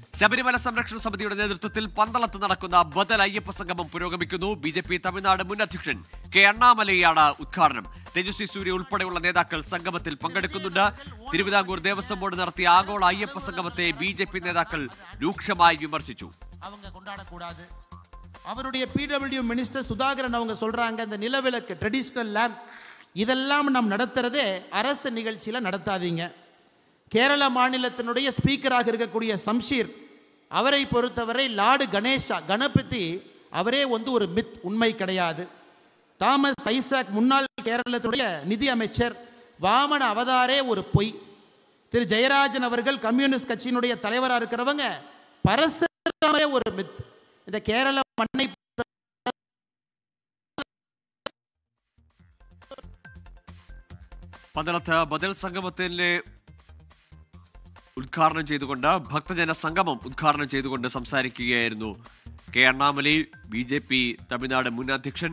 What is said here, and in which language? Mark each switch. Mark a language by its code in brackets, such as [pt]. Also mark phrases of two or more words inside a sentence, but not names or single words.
[ml] ശബരിമല സംരക്ഷണ സമിതിയുടെ നേതൃത്വത്തിൽ പന്തളത്ത് നടക്കുന്ന ബദൽ അയ്യപ്പ സംഗമം പുരോഗമിക്കുന്നു. ബിജെപി തമിഴ്നാട് മുൻ അധ്യക്ഷൻ കെ അണ്ണാമലയാണ് ഉദ്ഘാടനം. തേജസ്വി സൂര്യ ഉൾപ്പെടെയുള്ള നേതാക്കൾ സംഗമത്തിൽ പങ്കെടുക്കുന്നുണ്ട്. തിരുവിതാംകൂർ ദേവസ്വം ബോർഡ് നടത്തിയ ആഗോള അയ്യപ്പ സംഗമത്തെ ബിജെപി നേതാക്കൾ രൂക്ഷമായി വിമർശിച്ചു. [ta] அவருடைய பிடபிள்யூ மினிஸ்டர் சுதாகரன் அவங்க சொல்றாங்க, இந்த நிலவிளக்கு [en] traditional lamp [ta] இதெல்லாம் நாம் நடத்துறதே அரசு நிகழ்ச்சியில் நடத்தாதீங்க. கேரள மாநிலத்தினுடைய ஸ்பீக்கராக இருக்கக்கூடிய சம்ஷீர் அவரை பொறுத்தவரை லார்டு கணேஷா கணபதி அவரே ஒரு மித், உண்மை கிடையாது. தாமஸ் ஐசாக் முன்னாள் கேரளத்தினுடைய நிதி அமைச்சர் வாமன அவதாரே ஒரு பொய். திரு ஜெயராஜன் அவர்கள் கம்யூனிஸ்ட் கட்சியினுடைய தலைவராக இருக்கிறவங்க பரசுராமரே ஒரு மித். இந்த கேரள மண்ணை [ml] പന്തളത്ത് ബദൽ സംഗമത്തിലെ ഉദ്ഘാടനം ചെയ്തുകൊണ്ട് ഭക്തജന സംഗമം ഉദ്ഘാടനം ചെയ്തുകൊണ്ട് സംസാരിക്കുകയായിരുന്നു കെ അണ്ണാമലൈ, ബിജെപി തമിഴ്നാട് മുൻ അധ്യക്ഷൻ.